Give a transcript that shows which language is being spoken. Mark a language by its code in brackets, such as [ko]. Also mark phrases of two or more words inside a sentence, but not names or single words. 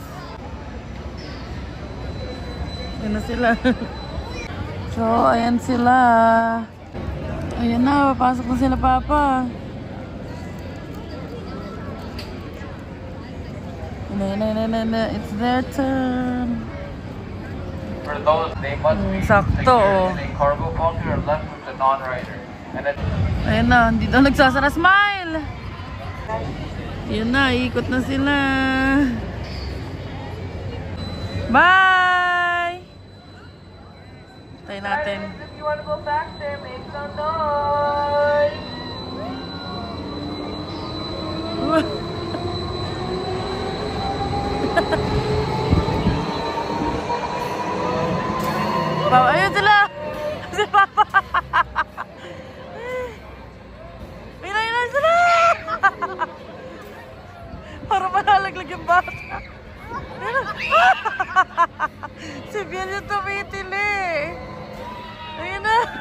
[tl] Ayun na sila. So, ayan sila. Ayan na, papasok na sila Papa. Na, [en] it's their turn. For those, they must be [tl] sakto, oh. [en] secured in a cargo bunker or left with the non-rider. And then [tl] Ayan na, dito nagsasara. Smile! Ayan na, ikot na sila. [en] Bye! [tl] Tayo natin. [en] If you want to go back there, make some noise. [tl] Papa, ayun sila! Si Papa! Ayun sila! Para malalaglag yung bata. Si Biel yung tumitili. Ayun na.